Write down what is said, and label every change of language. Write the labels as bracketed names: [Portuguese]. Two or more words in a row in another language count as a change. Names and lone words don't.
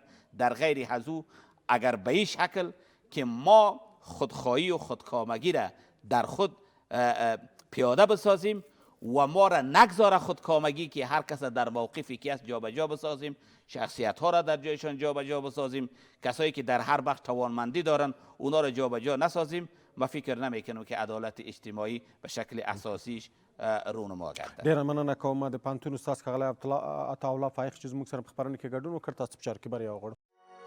[Persian] در غیر از او اگر به این شکل که ما خودخواهی و خودکامگی را در خود پیاده بسازیم و ما را نگذاره خودکامگی که هر کس در موقفی که است جابجا بسازیم، شخصیت ها را در جایشان جابجا بسازیم، کسایی که در هر وقت توانمندی دارن اونا را جابجا نسازیم، ما فکر نمیکنم که عدالت اجتماعی به شکل اساسیش رونما گردد. [Pashto] ډیره مننه کوم د پوهنتون استاد ښاغلی عطاالله فایق چې زموږ سره په خپرونه کې ګډون وکړ. تاسو په چارو کې بریا وغواړم.